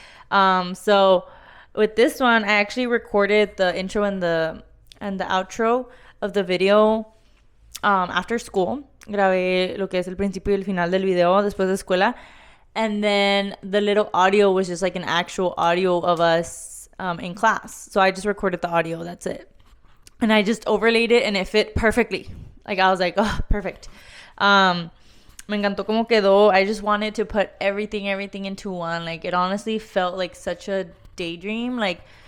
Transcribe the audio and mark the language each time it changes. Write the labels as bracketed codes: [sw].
[en] So with this one, I actually recorded the intro and the outro of the video after school. [es] Grabé lo que es el principio y el final del video después de escuela. [en] And then the little audio was just like an actual audio of us in class. So I just recorded the audio. That's it. And I just overlaid it, and it fit perfectly. Like I was like, oh, perfect. [es] Me encantó cómo quedó. [en] I just wanted to put everything into one. Like it honestly felt like such a daydream. Like